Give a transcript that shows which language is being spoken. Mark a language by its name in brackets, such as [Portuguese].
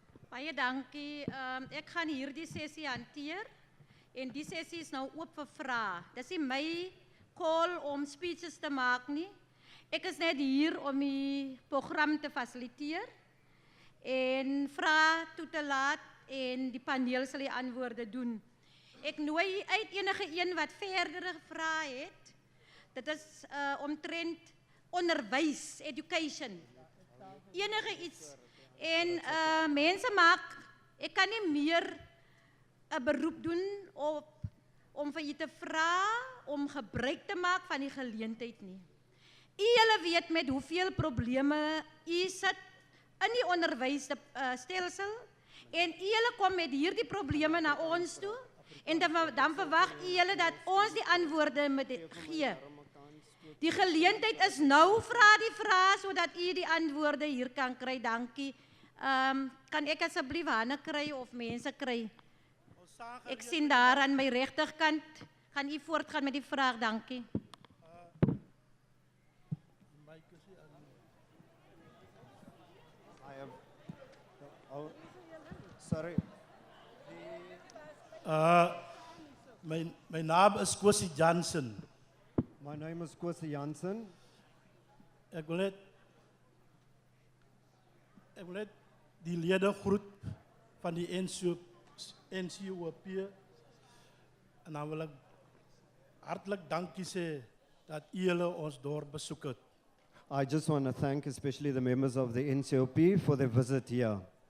[Afrikaans] Baie dankie. Ek gaan hierdie sessie hanteer. En die sessie is nou oop vir vrae. Dis nie my call om speeches te maak nie. Ek is net hier om die program te fasiliteer en vrae toe te laat en die paneel sal die antwoorde doen. Ek nooi uit enige een wat verdere vrae het. Dit is omtrent onderwys, education. Enige iets. En mense maak, ek kan nie meer 'n beroep doen om vir u te vra om gebruik te maak van die geleentheid nie. U julle weet met hoeveel probleme u sit in die onderwysstelsel en u julle kom met hierdie probleme na ons toe en dan verwag u julle dat ons die antwoorde moet gee. Die geleentheid is nou, vra die vrae sodat u die antwoorde hier kan kry. Dankie. Kan ek asseblief hande kry of mense kry? Ek sien daar aan my regterkant. Gaan u voortgaan met die vraag, dankie. Sorry. My naam is Kwasi Jansen. [English] My name is Kwasi Jansen. [Afrikaans] Ek wil net die lede groet van die NCOP en dan wil ek hartlik dankie sê dat julle ons dorp besoek het. [English] I just want to thank especially the members of the NCOP for their visit here.